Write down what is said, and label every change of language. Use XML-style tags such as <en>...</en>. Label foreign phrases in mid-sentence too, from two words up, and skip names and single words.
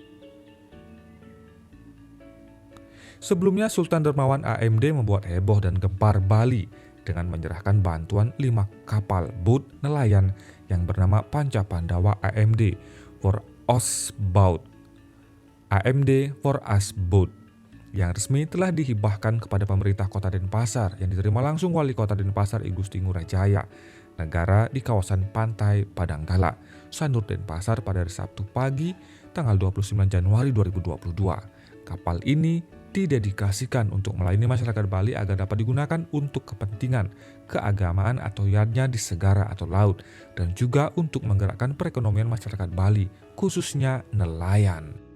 <id>Sebelumnya Sultan Dermawan AMD membuat heboh dan gempar Bali dengan menyerahkan bantuan 5 kapal boat nelayan yang bernama Panca Pandawa AMD for Us Boat yang resmi telah dihibahkan kepada pemerintah Kota Denpasar yang diterima langsung Wali Kota Denpasar I Gusti Ngurah Jaya negara di kawasan pantai Padanggala, Sanur, Denpasar pada hari Sabtu pagi tanggal 29 Januari 2022. Kapal ini didedikasikan untuk melayani masyarakat Bali agar dapat digunakan untuk kepentingan keagamaan atau yadnya di segara atau laut dan juga untuk menggerakkan perekonomian masyarakat Bali, khususnya nelayan.</id>